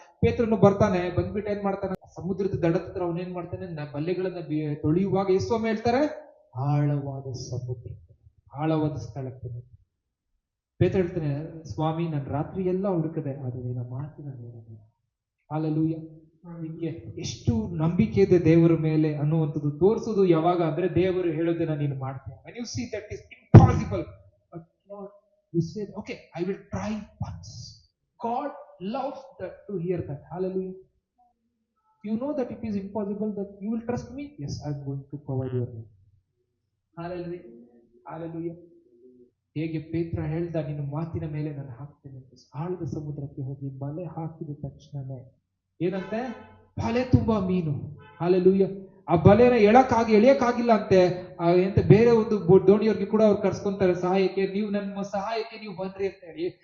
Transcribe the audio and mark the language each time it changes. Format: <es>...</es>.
<kn>ಪೇತ್ರನು ಬರ್ತಾನೆ, ಬಂದ್ಬಿಟ್ಟು ಏನ್ ಮಾಡ್ತಾನೆ, ಸಮುದ್ರದ ದಡದ ಹತ್ರ ಅವನೇನ್ ಮಾಡ್ತಾನೆ, ಬಲೆಗಳನ್ನ ತೊಳೆಯುವಾಗ ಯೇಸು ಹೇಳ್ತಾರೆ, ಆಳವಾದ ಸಮುದ್ರ, ಆಳವಾದ ಸ್ಥಳಕ್ಕೆ. ಪೇತ್ರ ಹೇಳ್ತಾನೆ, ಸ್ವಾಮಿ, ನಾನು ರಾತ್ರಿ ಎಲ್ಲ ಹುಡುಕದೆ, ಆದ್ರೆ ನಿನ್ನ ಮಾತಿನ ಮೇಲೆ. ಹಾಲೆಲೂಯಾ. ನಿಮ್ಗೆ ಎಷ್ಟು ನಂಬಿಕೆ ಇದೆ ದೇವರ ಮೇಲೆ ಅನ್ನುವಂಥದ್ದು ತೋರಿಸೋದು ಯಾವಾಗ ಅಂದ್ರೆ, ದೇವರು ಹೇಳೋದನ್ನ ನೀನು ಮಾಡ್ತೀಯ.</kn> <en>when you see that is impossible, but Lord, you say, okay, I will try once. God loves that, to hear that. Hallelujah. You know that it is impossible, that you will trust me. Yes, I am going to provide your need. Hallelujah. Hallelujah.</en> <kn>ಹೇಗೆ ಪೇತ್ರ ಹೇಳ್ದ, ನಿನ್ನ ಮಾತಿನ ಮೇಲೆ ನಾನು ಹಾಕ್ತೇನೆ ಅಂತ. ಆಳದ ಸಮುದ್ರಕ್ಕೆ ಹೋಗಿ ಬಲೆ ಹಾಕಿದ ತಕ್ಷಣನೇ ಏನಂತೆ, ಬಲೆ ತುಂಬಾ ಮೀನು. ಹಾಲೆಲೂಯಾ. ಆ ಬಲೆನ ಎಳಿಯಕ್ಕಾಗಿಲ್ಲ ಅಂತೆ. ಎಂತ ಬೇರೆ ಒಂದು ದೋಣಿಯವ್ರಿಗೆ ಕೂಡ ಅವ್ರು ಕರ್ಸ್ಕೊಂತಾರೆ ಸಹಾಯಕ್ಕೆ, ನೀವು ನಮ್ಮ ಸಹಾಯಕ್ಕೆ ನೀವು ಬನ್ರಿ ಅಂತ ಹೇಳಿ.</kn>